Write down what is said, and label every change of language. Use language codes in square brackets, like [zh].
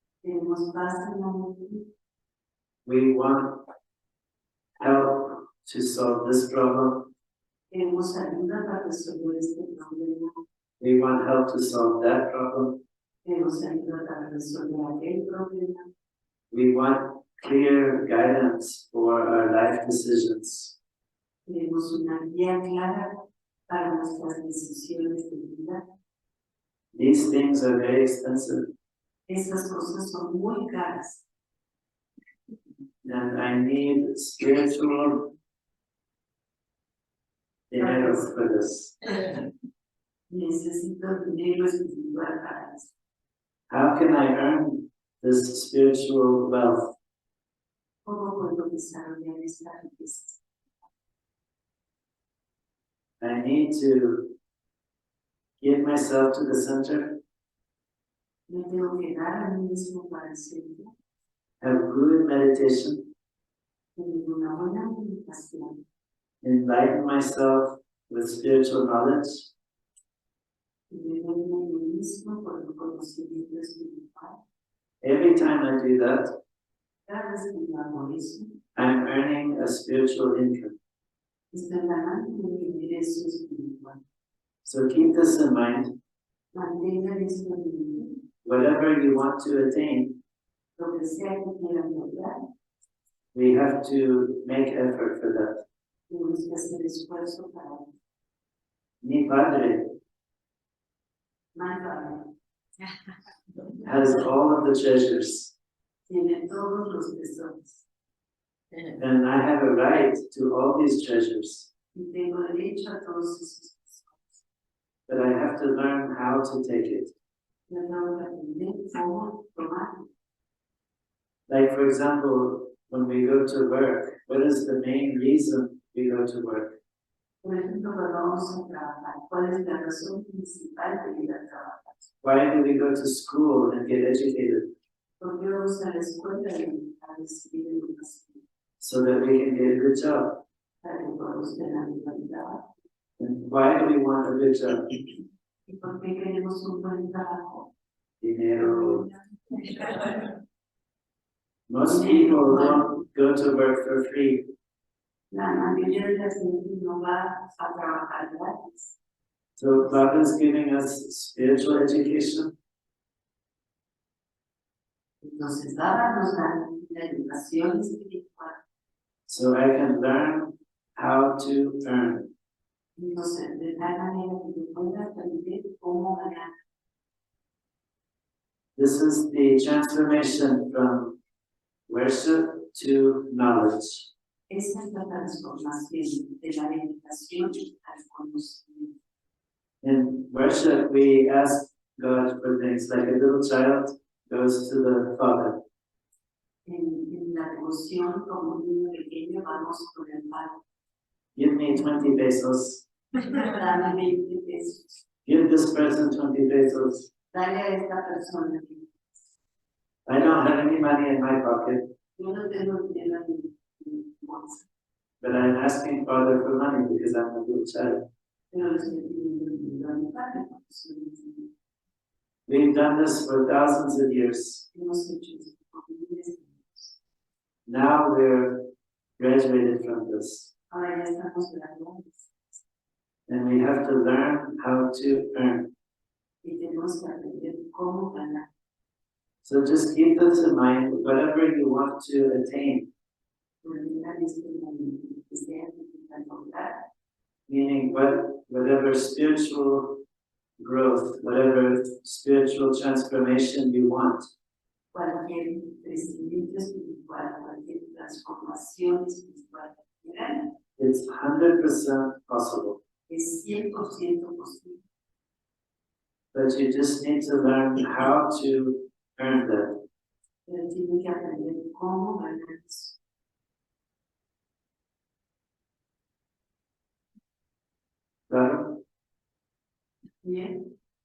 [es] Queremos paz en la mente. [en] We want help to solve this problem. [es] Queremos ayuda para resolver este problema. [en] We want help to solve that problem. [es] Queremos ayuda para resolver aquel problema. [en] We want clear guidance for our life decisions. [es] Queremos una guía clara para nuestras decisiones de vida. [en] These things are very expensive, [es] Esas cosas son muy caras. [en] and I need spiritual dinero for this. [es] Necesito dinero espiritual para eso. [en] How can I earn this spiritual wealth? [es] ¿Cómo puedo desarrollar esta riqueza? [en] I need to give myself to the center, [es] Me tengo que dar a mí mismo para el centro, [en] have good meditation, [es] tener una buena meditación, [en] enlighten myself with spiritual knowledge, [es] y me doy a mí mismo por el conocimiento espiritual. [en] every time I do that, [es] Cada vez que yo hago eso, [en] I'm earning a spiritual income. [es] estoy ganando un ingreso espiritual. [en] So keep this in mind. [es] Mantengan esto en mente. [en] Whatever you want to attain, [es] Lo que sea que quieran lograr, [en] we have to make effort for that. [es] tenemos que hacer esfuerzo para ello. Mi padre [en] My Father has all of the treasures, [es] tiene todos los tesoros [en] and I have a right to all these treasures, [es] y tengo derecho a todos esos tesoros. [en] but I have to learn how to take it. [es] Yo tengo que aprender cómo tomarlo. [en] Like, for example, when we go to work, what is the main reason we go to work? [es] Por ejemplo, cuando vamos a trabajar, ¿cuál es la razón principal de ir a trabajar? [en] Why do we go to school and get educated? [es] ¿Por qué vamos a la escuela y a recibir educación? [en] So that we can get a good job. [es] Para que podamos tener un buen trabajo. [en] And why do we want a good job? [es] ¿Y por qué queremos un buen trabajo? Dinero. [en] Most people don't go to work for free. [es] La mayoría de la gente no va a trabajar gratis. [en] So God is giving us spiritual education [es] Entonces, Baba nos da la educación espiritual. [en] so I can learn how to earn. [es] Entonces, de tal manera que yo pueda aprender cómo ganar. [en] This is the transformation from worship to knowledge. [es] Esa es la transformación de la meditación al conocimiento. [en] In worship, we ask God for things like a little child goes to the Father. [es] En la devoción, como un niño pequeño, vamos por el padre. [en] Give me 20 pesos. [es] Dame 20 pesos. [en] Give this person 20 pesos. [es] Dale a esta persona. [en] I don't have any money in my pocket, [es] Yo no tengo dinero en mi bolsa, [en] but I'm asking Father for money because I'm a little child. [es] pero le estoy pidiendo dinero a mi padre porque soy un niño. [en] We've done this for thousands of years. [es] Hemos hecho esto por miles de años. [en] Now we're graduated from this, [es] Ahora ya estamos graduados [en] and we have to learn how to earn. [es] y tenemos que aprender cómo ganar. [en] So just keep this in mind, whatever you want to attain, [es] Olvidar esto en la mente, que sea que puedan lograr, [en] meaning whatever spiritual growth, whatever spiritual transformation you want, [es] cualquier crecimiento espiritual, cualquier transformación espiritual que quieran, [en] it's 100% possible. [es] es 100% posible. [en] But you just need to learn how to earn that. [es] Pero tienen que aprender cómo ganar eso. Claro? Bien.